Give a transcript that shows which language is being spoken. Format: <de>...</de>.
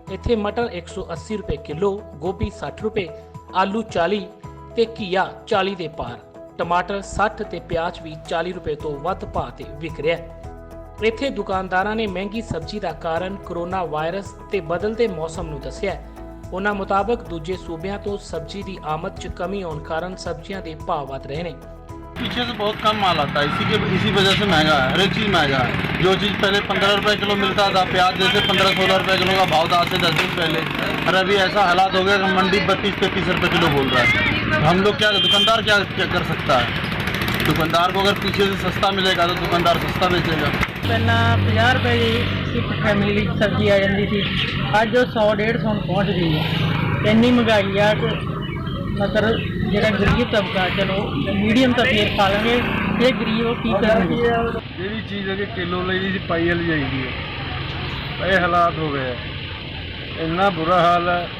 <pa>ਇੱਥੇ ਮਟਰ 180 ਰੁਪਏ ਕਿਲੋ, ਗੋਭੀ 60 ਰੁਪਏ, ਆਲੂ 40 ਤੇ ਘੀਆ 40 ਦੇ ਪਾਰ, ਟਮਾਟਰ 60 ਤੇ ਪਿਆਜ਼ ਵੀ 40 ਰੁਪਏ ਤੋਂ ਵੱਧ ਭਾਅ ਤੇ ਵਿਕ ਰਿਹਾ ਹੈ। ਇੱਥੇ ਦੁਕਾਨਦਾਰਾਂ ਨੇ ਮਹਿੰਗੀ ਸਬਜ਼ੀ ਦਾ ਕਾਰਨ ਕਰੋਨਾ ਵਾਇਰਸ ਤੇ ਬਦਲਦੇ ਮੌਸਮ ਨੂੰ ਦੱਸਿਆ ਹੈ। ਉਹਨਾਂ ਮੁਤਾਬਕ ਦੂਜੇ ਸੂਬਿਆਂ ਤੋਂ ਸਬਜ਼ੀ ਦੀ ਆਮਦ 'ਚ ਕਮੀ ਹੋਣ ਕਾਰਨ ਸਬਜ਼ੀਆਂ ਦੇ ਭਾਅ ਵਧ ਰਹੇ ਨੇ।</pa> <hi>पीछे से बहुत कम माल आता है, इसी वजह से महंगा है, हर एक चीज़ महंगा है। जो चीज़ पहले 15 रुपए किलो मिलता था, प्याज जैसे 15-16 रुपए किलो का भाव था आज से 10 दिन पहले, और अभी ऐसा हालात हो गया कि मंडी 32-33 रुपए किलो बोल रहा है। तो हम लोग क्या, दुकानदार क्या कर सकता है? दुकानदार को अगर पीछे से सस्ता मिलेगा तो दुकानदार सस्ता बेचेगा।</hi> <pa>ਪਹਿਲਾਂ 50 ਰੁਪਏ ਦੀ ਇੱਕ ਫੈਮਿਲੀ ਲਈ ਸਬਜ਼ੀ ਆ ਜਾਂਦੀ ਸੀ, ਅੱਜ ਉਹ 100-150 ਨੂੰ ਪਹੁੰਚ ਗਈ ਹੈ। ਇੰਨੀ ਮਹਿੰਗਾਈ ਆ ਕਿ ਮਤਲਬ ਜਿਹੜਾ ਗਰੀਬ ਤਬਕਾ, ਚਲੋ ਮੀਡੀਅਮ ਤਾਂ ਫੇਰ ਖਾ ਲਾਂਗੇ, ਇਹ ਗਰੀਬ ਉਹ ਕੀ ਕਰਨਗੇ। ਜਿਹੜੀ ਚੀਜ਼ ਅਗੇ ਕਿਲੋ ਲਈ ਸੀ ਪਾਈ ਵਾਲੀ ਜਾਈਦੀ ਹੈ, ਇਹ ਹਾਲਾਤ ਹੋ ਗਏ, ਇੰਨਾ ਬੁਰਾ ਹਾਲ ਹੈ।</pa>